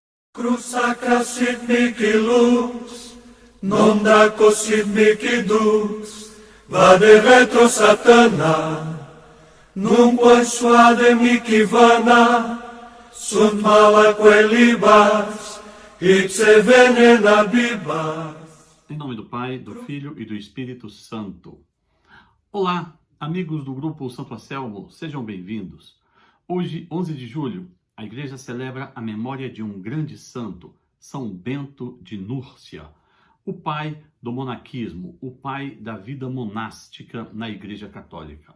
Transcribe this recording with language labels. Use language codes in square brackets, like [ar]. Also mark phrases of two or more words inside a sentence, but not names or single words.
[la] Cruz sacra sit mihi lux, non daco sit mihi dux, vade retro satana, nunquam suade mihi vana, sunt mala quelibas, ipse venena bibas. [pt] Em nome do Pai, do Filho e do Espírito Santo. Olá, amigos do Grupo Santo Anselmo, sejam bem-vindos. Hoje, 11 de julho, a Igreja celebra a memória de um grande santo, São Bento de Núrcia, o pai do monaquismo, o pai da vida monástica na Igreja Católica.